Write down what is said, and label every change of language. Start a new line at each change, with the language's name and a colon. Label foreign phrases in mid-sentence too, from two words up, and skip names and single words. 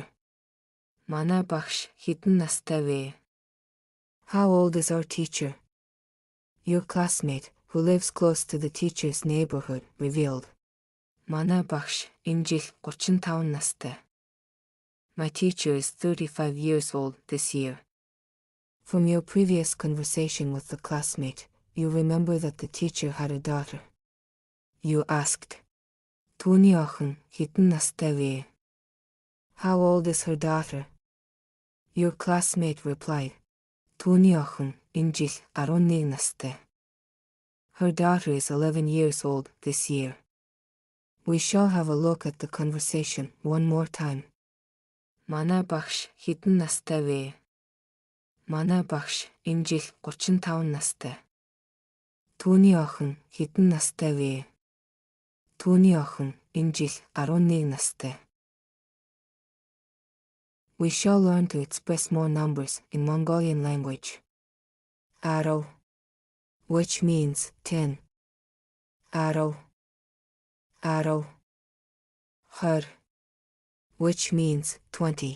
Mongolian: Манай багш хэдэн настай вэ?
English: How old is our teacher? Your classmate, who lives close to the teacher's neighborhood, revealed.
Mongolian: Манай багш энэ жил 35 настай.
English: My teacher is 35 years old this year. From your previous conversation with the classmate, you remember that the teacher had a daughter. You asked,
Mongolian: Түүний охин хэдэн настай вэ?
English: How old is her daughter? Your classmate replied,
Mongolian: Түүний охин энэ жил 11 настай.
English: Her daughter is 11 years old this year. We shall have a look at the conversation one more time.
Mongolian: Манай багш хэдэн настай вэ? Манай багш энэ жил 35 настай. Түүний охин хэдэн настай вэ? Түүний охин энэ жил 11 настай.
English: We shall learn to express more numbers in Mongolian language. Aro, which means 10. Aro. Aro. Har, which means 20.